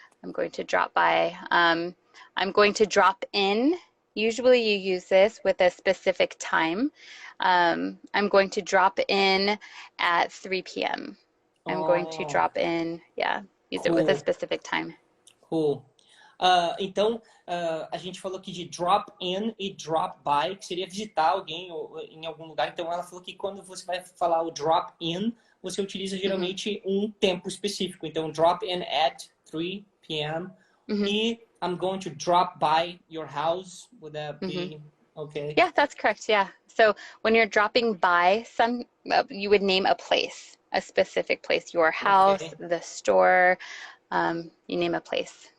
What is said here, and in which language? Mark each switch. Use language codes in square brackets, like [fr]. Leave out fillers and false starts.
[en] I'm going to drop by. I'm going to drop in. Usually you use this with a specific time. I'm going to drop in at 3 p.m. I'm going to drop in, use it with a specific time. Cool. [pt] Então, a gente falou aqui de drop in e drop by, que seria visitar alguém em algum lugar. Então, ela falou que quando você vai falar o drop in, você utiliza geralmente um tempo específico. [en] Então, drop in at 3 p.m. E I'm going to drop by your house. Would that be okay? Yeah, that's correct. Yeah. So when you're dropping by, you would name a place, a specific place, your house, the store, you name a place.